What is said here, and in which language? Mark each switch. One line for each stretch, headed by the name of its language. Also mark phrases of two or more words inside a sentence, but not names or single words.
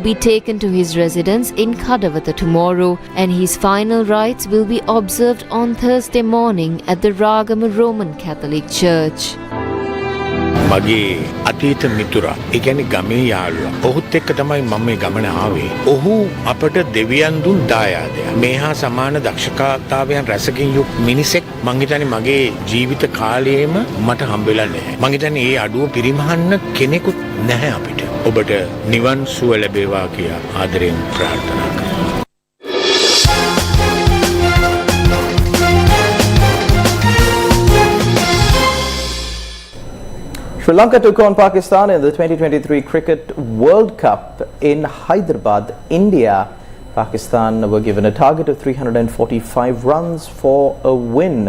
English: be taken to his residence in Kadawatha tomorrow, and his final rites will be observed on Thursday morning at the Ragama Roman Catholic Church.
Sinhala: මගේ අතීත මිතුරා, ඒ කියන්නේ ගමේ යාළුවා. ඔහුත් එක්ක තමයි මම මේ ගමන ආවේ. ඔහු අපට දෙවියන් දුන් දායාදයක්. මේ හා සමාන දක්ෂතාවයන් රැසකින් යුක් මිනිසෙක් මං හිතන්නේ මගේ ජීවිත කාලයේම මට හම්බෙලා නැහැ. මං හිතන්නේ ඒ අඩුව පිරිමහන්න කෙනෙකුත් නැහැ අපිට. ඔබට නිවන් සුව ලැබේවා කියා ආදරයෙන් ප්‍රාර්ථනා කරනවා.
English: Sri Lanka took on Pakistan in the 2023 Cricket World Cup in Hyderabad, India. Pakistan were given a target of 345 runs for a win.